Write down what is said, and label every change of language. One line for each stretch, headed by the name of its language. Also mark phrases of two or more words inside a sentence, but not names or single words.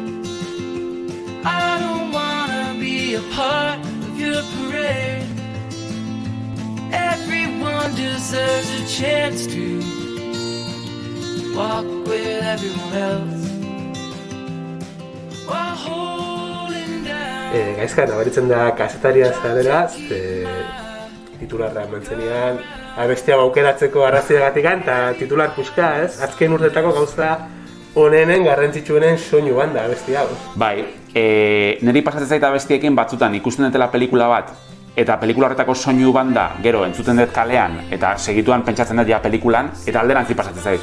English: I don't wanna be a part of your parade. Everyone deserves a chance to walk with everyone else while holding down.
Basque: Gaizka, nabaritzen da kasetaria zarela, titularra mantzenean abestia aukeratzeko arrazoiagatik eta titular puska, ez? Azken urtetako gauza onenen garrantzitsuenen soinu banda abestia hau. Bai, niri pasatzen zait abestiekin batzutan ikusten dutela pelikula bat eta pelikula horretako soinu banda gero entzuten dut kalean eta segituan pentsatzen dut ja pelikulan eta alderantzi pasatzen zait.